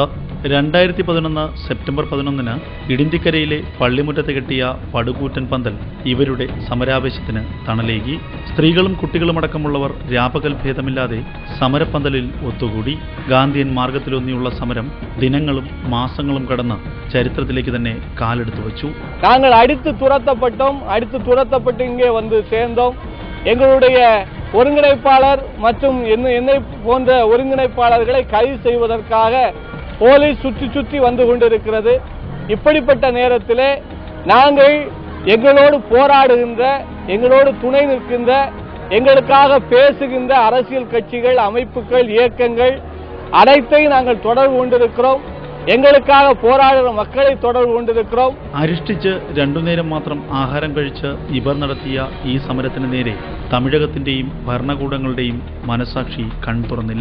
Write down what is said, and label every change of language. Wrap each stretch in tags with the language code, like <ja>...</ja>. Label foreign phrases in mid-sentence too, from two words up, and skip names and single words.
<ml>2011 സെപ്റ്റംബർ 11 ഇടിന്തിക്കരയിലെ പള്ളിമുറ്റത്ത് കെട്ടിയ പടുകൂറ്റൻ പന്തൽ ഇവരുടെ സമരാവേശത്തിന് തണലേകി. സ്ത്രീകളും കുട്ടികളുമടക്കമുള്ളവർ രാപകൽ ഭേദമില്ലാതെ സമരപ്പന്തലിൽ ഒത്തുകൂടി. ഗാന്ധിയൻ മാർഗത്തിലൊന്നിയുള്ള സമരം ദിനങ്ങളും മാസങ്ങളും കടന്ന് ചരിത്രത്തിലേക്ക് തന്നെ കാലെടുത്തു വച്ചു.</ml> <ta>நாங்கள் அடித்து துரத்தப்பட்டு இங்கே வந்து சேர்ந்தோம். எங்களுடைய ஒருங்கிணைப்பாளர் மற்றும் என்னை போன்ற ஒருங்கிணைப்பாளர்களை கைது செய்வதற்காக போலீஸ் சுற்றி வந்து கொண்டிருக்கிறது. இப்படிப்பட்ட நேரத்திலே நாங்கள் எங்களோடு போராடுகின்ற, எங்களோடு துணை நிற்கின்ற, எங்களுக்காக பேசுகின்ற அரசியல் கட்சிகள், அமைப்புகள், இயக்கங்கள் அனைத்தையும் நாங்கள் தொடர்பு கொண்டிருக்கிறோம். எங்களுக்காக போராடுற மக்களை தொடர்பு கொண்டிருக்கிறோம்.</ta> <ml>അരിഷ്ടിച്ച് രണ്ടുനേരം മാത്രം ആഹാരം കഴിച്ച് ഇവർ നടത്തിയ ഈ സമരത്തിന് നേരെ തമിഴകത്തിന്റെയും ഭരണകൂടങ്ങളുടെയും മനസാക്ഷി കൺതുറന്നില്ല.</ml>